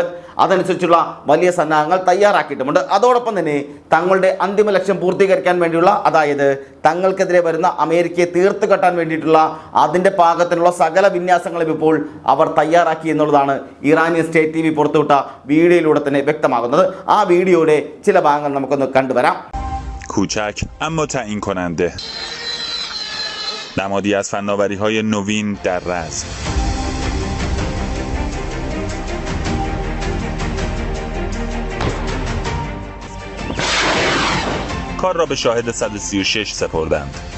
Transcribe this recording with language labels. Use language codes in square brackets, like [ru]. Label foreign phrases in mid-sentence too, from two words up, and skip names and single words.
[ml] അതനുസരിച്ചുള്ള വലിയ സന്നാഹങ്ങൾ തയ്യാറാക്കിയിട്ടുമുണ്ട്. അതോടൊപ്പം തന്നെ തങ്ങളുടെ അന്തിമ ലക്ഷ്യം പൂർത്തീകരിക്കാൻ വേണ്ടിയുള്ള, അതായത് തങ്ങൾക്കെതിരെ വരുന്ന അമേരിക്കയെ തീർത്തു കെട്ടാൻ വേണ്ടിയിട്ടുള്ള അതിൻ്റെ പാകത്തിനുള്ള സകല വിന്യാസങ്ങളും ഇപ്പോൾ അവർ തയ്യാറാക്കി എന്നുള്ളതാണ് [en] Iranian state TV [ml] പുറത്തുവിട്ട വീഡിയോയിലൂടെ തന്നെ വ്യക്തമാകുന്നത്. ആ വീഡിയോയുടെ ചില ഭാഗങ്ങൾ നമുക്കൊന്ന് കണ്ടുവരാം. [fa] کوچک اما تعیین کننده نمادی از فناوری‌های نوین در رزم. کار را به شاهد 136 سپردند.